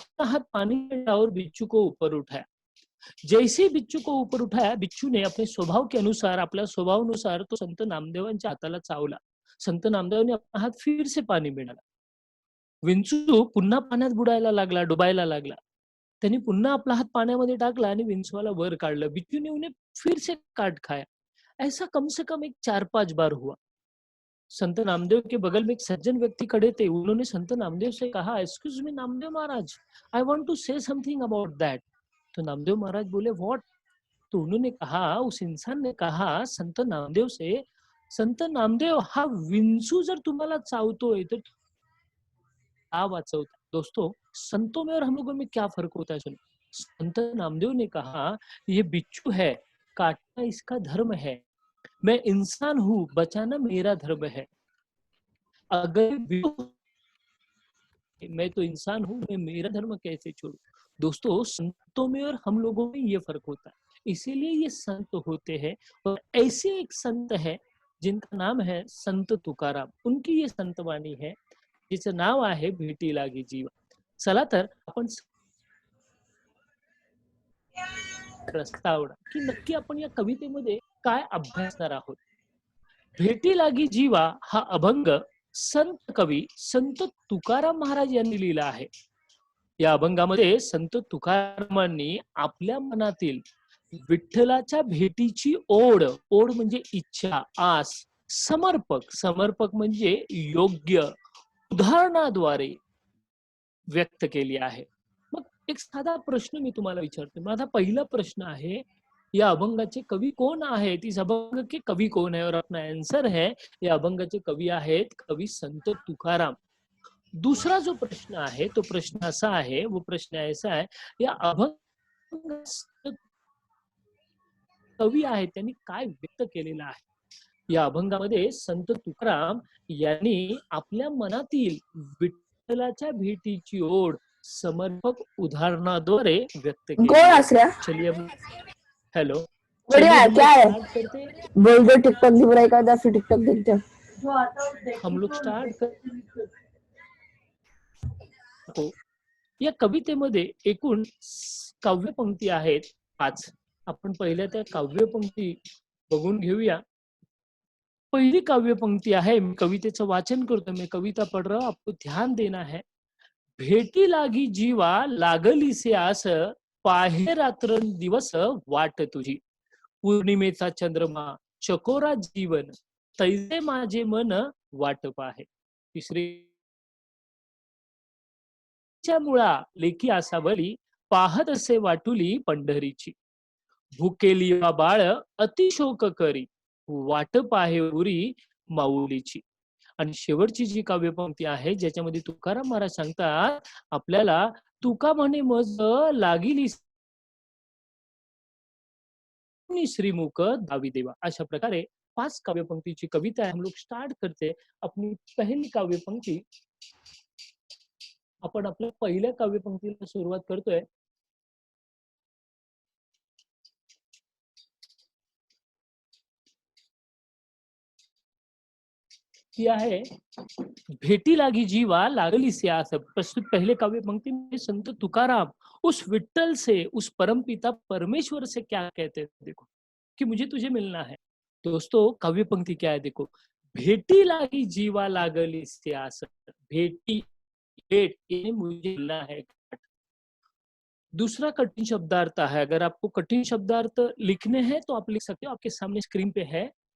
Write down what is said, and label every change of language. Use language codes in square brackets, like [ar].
[hi] हाथ पानी में और बिच्छू को ऊपर उठाया. जैसे बिच्छू को ऊपर उठाया, बिच्छू ने अपने स्वभाव के अनुसार, आपल्या स्वभावानुसार तो संत नामदेवांच्या हाताला चावला. [mr] संत नामदेवांनी आपला हात फिर से पानी में डाला. विंचू पुन्हा पाण्यात बुडायला लागला, डुबायला लागला. त्यांनी पुन्हा आपला हात पाण्यामध्ये टाकला आणि विंचूला वर काढलं. [hi] बिच्छू ने उन्हें फिर से काट खाया. ऐसा कम से कम एक 4-5 बार हुआ. संत नामदेव के बगल में एक सज्जन व्यक्ति खड़े थे. उन्होंने संत नामदेव से कहा, excuse मी Namdev Maharaj, I want to से समथिंग अबाउट दैट. तो नामदेव महाराज बोले, व्हाट? तो उन्होंने कहा, उस इंसान ने कहा संत नामदेव से, संत नामदेव, हा विंचू जर तुम्हाला चावतोय तर क्या वाचवता? दोस्तों, संतों में और हम लोगों में क्या फर्क होता है? सुनो, संत नामदेव ने कहा, ये बिच्छू है, काटना इसका धर्म है. मैं इंसान हूं, बचाना मेरा धर्म है. अगर मैं तो इंसान हूं, मैं मेरा धर्म कैसे छोड़ू? दोस्तों, संतों में और हम लोगों में ये फर्क होता है. इसीलिए ये संत होते हैं. और ऐसे एक संत है जिनका नाम है संत तुकाराम. उनकी ये संतवाणी है जिचं नाव आहे भेटी लागी जीवा. [mr] चला तर आपण प्रस्तावना की नक्की आपण या कवितेमध्ये काय अभ्यासणार आहोत. भेटी लागी जीवा हा अभंग संत कवी संत तुकाराम महाराज यांनी लिहिला आहे. या अभंगामध्ये संत तुकारामांनी आपल्या मनातील विठ्ठलाच्या भेटीची ओढ, ओढ म्हणजे इच्छा, आस, समर्पक म्हणजे योग्य, उदाहरणाद्वारे व्यक्त केली आहे. मग एक साधा प्रश्न मी तुम्हाला विचारतो. माझा पहिला प्रश्न आहे, या अभंगाचे कवी कोण आहेत? [hi] इस अभंग के कवि कौन है? और अपना आंसर है, या अभंगाचे कवी आहेत कवी संत तुकाराम. [mr] दूसरा जो प्रश्न आहे तो प्रश्न असा आहे, वो प्रश्न ऐसा है, या अभंग कवी आहेत त्यांनी काय व्यक्त केलेलं आहे? या अभंगामध्ये संत तुकाराम यांनी आपल्या मनातील विठ्ठलाच्या भेटीची ओढ समर्पक उदाहरणाद्वारे व्यक्त केली. [hi] चलिए, हेलो, बढ़िया, क्या है? करते बोल दो टिकटॉक भी बुराई कर, फिर टिकटॉक देखते हम लोग स्टार्ट कर. [mr] या कवितेमध्ये एकूण काव्य पंक्ती आहेत 5. आपण पहिल्या त्या काव्य पंक्ती बघून घेऊया. पहिली काव्य पंक्ती आहे, मी कवितेचं वाचन करतो. [hi] मैं कविता पढ़ रहा हूं, आपको ध्यान देना है. [mr] भेटी लागी जीवा लागली से आस, पाहे रात्र दिवस वाट तुझी. पौर्णिमेचा चंद्रमा चकोरा जीवन, तैसे माझे मन वाट पाहे. तिसरी मुळा लेखी आसावली पाहत असे वाटुली पंढरीची भुकेली वा बाळ अतिशोक करी वाट पाहे उरी माऊलीची. आणि शेवटची जी काव्यपंक्ती आहे ज्याच्यामध्ये तुकाराम महाराज सांगतात आपल्याला तुका म्हणे मज लागिली श्रीमुख दावी देवा. अशा प्रकारे 5 काव्यपंक्तीची कविता हम लोग स्टार्ट करते. अपनी पहली काव्यपंक्ती आपण आपल्या पहिल्या काव्यपंक्तीला सुरुवात करतोय. ती आहे भेटी लागी जीवा लागली स्यास. [hi] प्रस्तुत पहले काव्य पंक्ति में संत तुकाराम उस विट्ठल से, उस परमपिता परमेश्वर से क्या कहते हैं देखो कि मुझे तुझे मिलना है. दोस्तों काव्य पंक्ति क्या है देखो, भेटी लागी जीवा लागली स्यास. भेटी, भेट, ये मुझे मिलना है. दूसरा कठिन शब्दार्थ है, अगर आपको कठिन शब्दार्थ लिखने हैं तो आप लिख सकते हो, आपके सामने स्क्रीन पे है.